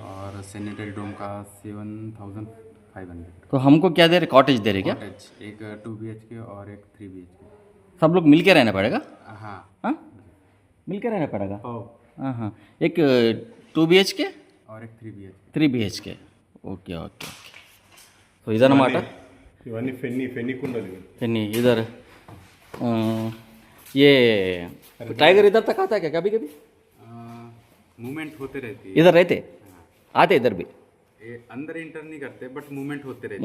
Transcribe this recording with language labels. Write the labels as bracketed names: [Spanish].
[Hindi] और सैनिटरी डोम का 7500 तो हमको क्या दे रहे कॉटेज दे रहे क्या कॉटेज एक 2 BHK और एक 3 BHK सब लोग मिल के रहना पड़ेगा हाँ हाँ मिल के रहना पड़ेगा ओ हाँ हाँ एक 2 BHK और एक 3 BHK [Telugu] 3 BHK okay okay so ఇదన్నమాట ఇవన్నీ ఫెన్నీ కుండలు [Hindi] नहीं इधर ये टाइगर इधर तक आता है क्या कभी कभी मूवमेंट होते रहती है इधर रहते आते इधर भी ये अंदर इंटर नहीं करते बट मूवमेंट होते रहते